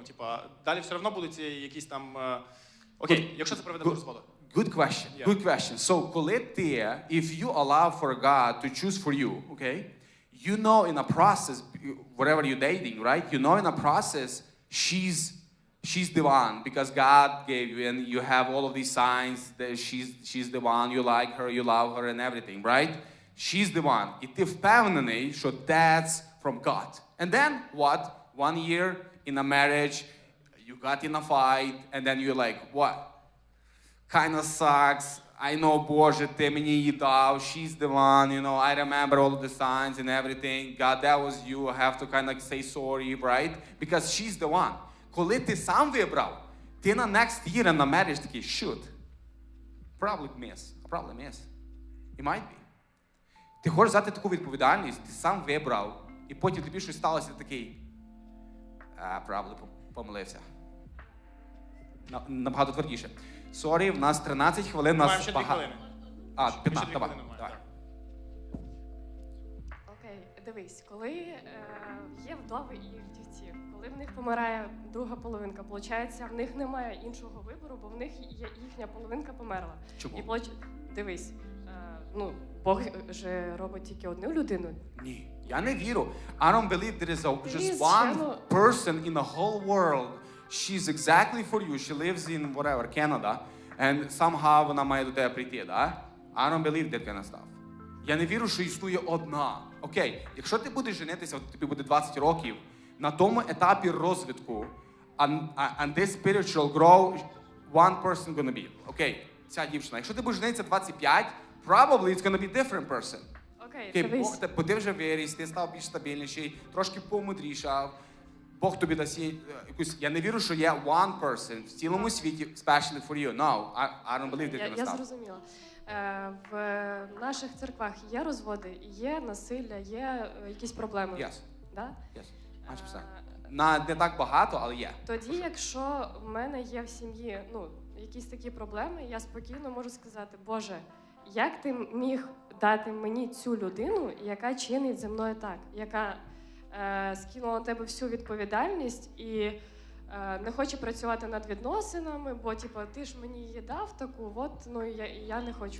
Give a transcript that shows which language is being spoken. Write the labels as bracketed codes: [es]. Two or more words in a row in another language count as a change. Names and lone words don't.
[uk] Типа, далі все одно будуть якісь там... Окей, якщо це приведе до розводу. [en] Good question. Yeah. Good question. So, [uk] коли ти, [en] if you allow for God to choose for you, okay, you know in a process, whatever you're dating, right? You know in a process, she's the one because God gave you, and you have all of these signs that she's the one, you like her, you love her, and everything, right? She's the one. [uk] І ти впевнений, що [en] that's from God. And then what? 1 year in a marriage, you got in a fight, and then you're like, what? Kind of sucks. I know, [uk] Боже, ти мені її дав. [en] She's the one, you know, I remember all of the signs and everything. God, that was you. I have to kind of say sorry, right? Because she's the one. [uk] Коли ти сам вибрав, ти на [en] next year [uk] на marriage такий, shoot. [en] Probably miss. It might be. [uk] Ти хочеш взяти таку відповідальність, ти сам вибрав, і потім тобі щось сталося, ти такий, probably помилився. Набагато твердіше. Сорі, в нас 13 хвилин, Маємо нас ще 2 хвилини. 15, давай. хвилини маємо, Давай. так. Окей, дивись, коли є вдови і вдівці, коли в них помирає друга половинка, виходить, в них немає іншого вибору, бо в них їхня половинка померла. Чому? І дивись, Бог же робить тільки одну людину. Ні, я не вірю. [en] I don't believe there is just Please, one Shano. person in the whole world. She's exactly for you. She lives in whatever, Canada. And somehow [uk] вона має до тебе прийти, да? [en] I don't believe that kind of stuff. [uk] Я не вірю, що існує одна. Окей, якщо ти будеш женитися, от тобі буде 20 років, на тому етапі розвитку, [en] and this spiritual grow, one person gonna be. [uk] Окей, ця дівчина. Якщо ти будеш женитися 25, [en] probably it's gonna be different person. [uk] Окей, Окей, дивись. бо ти вже виріс, ти став більш стабільніший, трошки помудрішав. Бог тобі дасть якусь... Я не вірю, що є [en] one person [uk] в цілому світі, [en] especially for you. No, I don't believe that kind of [uk] Я [en] stuff. [uk] зрозуміла. В наших церквах є розводи, є насилля, є якісь проблеми. [en] Yes, [uk] Да? yes, 100%. Не так багато, але є. Тоді, якщо в мене є в сім'ї якісь такі проблеми, я спокійно можу сказати, Боже, як ти міг дати мені цю людину, яка чинить зі мною так, яка скинула на тебе всю відповідальність і не хоче працювати над відносинами, бо ти ж мені її дав таку, я не хочу.